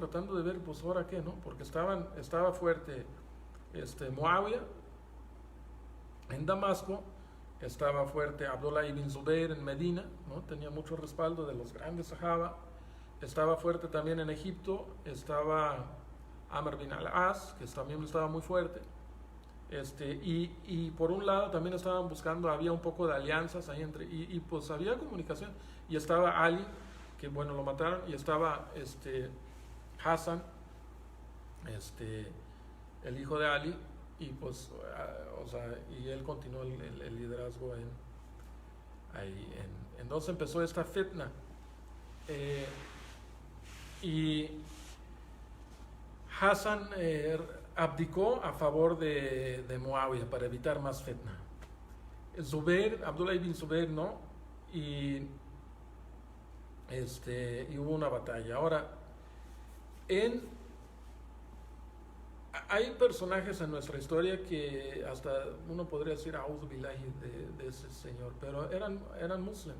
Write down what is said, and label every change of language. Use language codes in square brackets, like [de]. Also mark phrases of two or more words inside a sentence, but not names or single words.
[es] Tratando de ver, pues ahora qué, ¿no? Porque estaba fuerte Muawiyah en Damasco, estaba fuerte Abdullah ibn Zubayr en Medina, ¿no? Tenía mucho respaldo de los grandes sahaba. Estaba fuerte también en Egipto, estaba Amr bin al-As, que también estaba muy fuerte. Y por un lado también estaban buscando, había un poco de alianzas ahí y pues había comunicación. Y estaba Ali, que bueno, lo mataron, y estaba Hassan, el hijo de Ali, y pues, o sea, y él continuó el liderazgo entonces empezó esta fitna. Y Hassan abdicó a favor de Muawiyah para evitar más fitna. Abdullah ibn Zubayr no, y hubo una batalla. Ahora, hay personajes en nuestra historia que hasta uno podría decir [ar] أعوذ بالله [es] de ese señor, pero eran muslims.